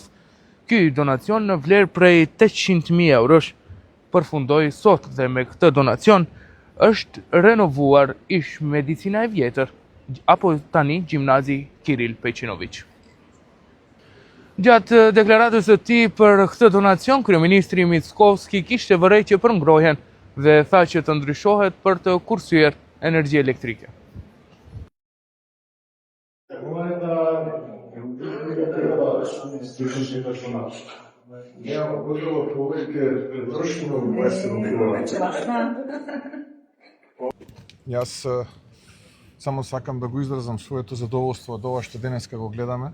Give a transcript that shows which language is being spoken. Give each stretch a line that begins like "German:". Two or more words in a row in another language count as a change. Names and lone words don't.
Albanian: Ky donacion në vlerë prej 800.000 eurosh përfundoi sot dhe me këtë donacion është renovuar ish medicina e vjetër, apo tani gjimnazi Kiril Peqinović. Gjatë deklaratës së tij për këtë donacion, kryeministri Mickovski kishte vërejtje për ngrohjen dhe tha që të ndryshohet për të kursyer energji elektrike.
Macedonian: Јас само сакам да го изразам своето задоволство од ова што денеска го гледаме.